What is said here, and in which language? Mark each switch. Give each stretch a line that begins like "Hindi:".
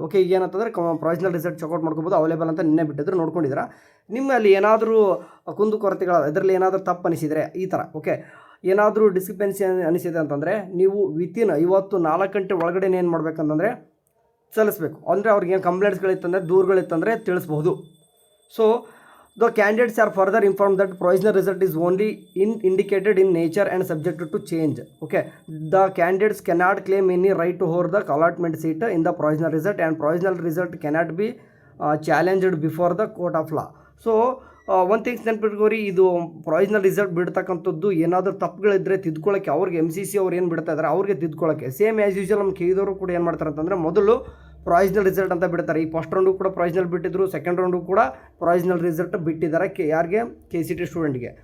Kannada: Okay, ಈಗ ಏನಂತಂದರೆ provisional result checkout ಮಾಡ್ಕೋಬೋದು, ಅವೈಲೇಬಲ್ ಅಂತ ನಿನ್ನೆ ಬಿಟ್ಟಿದ್ರು, ನೋಡ್ಕೊಂಡಿದ್ದೀರಾ. ನಿಮ್ಮಲ್ಲಿ ಏನಾದರೂ ಕುಂದುಕೊರತೆಗಳು, ಅದರಲ್ಲಿ ಏನಾದರೂ ತಪ್ಪು ಅನಿಸಿದರೆ ಈ ಥರ ಓಕೆ ಏನಾದರೂ ಡಿಸ್ಕ್ರಿಪೆನ್ಸಿ ಅನಿಸಿದೆ ಅಂತಂದರೆ ನೀವು ವಿತಿನ್ 54 ಗಂಟೆ ಒಳಗಡೆ ಏನು ಮಾಡಬೇಕಂತಂದರೆ ಸಲ್ಲಿಸಬೇಕು. ಅಂದರೆ ಅವ್ರಿಗೇನು ಕಂಪ್ಲೇಂಟ್ಸ್ಗಳಿತ್ತಂದರೆ ದೂರುಗಳಿತ್ತಂದರೆ ತಿಳಿಸ್ಬೋದು.
English: So the candidates are further informed that provisional result is only indicated in nature and subject to change. Okay, the candidates cannot claim any right to hold the allotment seat in the provisional result, and provisional result cannot be challenged before the court of law.
Kannada: So ಒಂದು things ನೆನಪಿಟ್ಕೋರಿ, ಇದು provisional result ಬಿಡ್ತಕ್ಕಂಥದ್ದು ಏನಾದರೂ ತಪ್ಪುಗಳಿದ್ದರೆ ತಿದ್ಕೊಳ್ಳೋಕ್ಕೆ ಅವ್ರಿಗೆ M C C ಅವ್ರು ಏನು ಬಿಡ್ತಾ ಇದ್ದಾರೆ ಅವ್ರಿಗೆ ತಿದ್ಕೊಳ್ಳೋಕ್ಕೆ
English: same as usual
Kannada: ನಮ್ಮ ಕೇಳಿದವರು ಕೂಡ ಏನು ಮಾಡ್ತಾರೆ ಅಂತಂದರೆ ಮೊದಲು ಪ್ರೊವಿಷನಲ್ ರಿಸಲ್ಟ್ ಅಂತ ಬಿಡ್ತಾರೆ. ಈ ಫಸ್ಟ್ ರೌಂಡು ಕೂಡ ಪ್ರೊವಿಷನಲ್ ಬಿಟ್ಟಿದ್ರು, ಸೆಕೆಂಡ್ ರೌಂಡು ಕೂಡ ಪ್ರೊವಿಷನಲ್ ರಿಸಲ್ಟ್ ಬಿಟ್ಟಿದ್ದಾರೆ. ಯಾರಿಗೆ? K C T ಸ್ಟೂಡೆಂಟ್ಗೆ.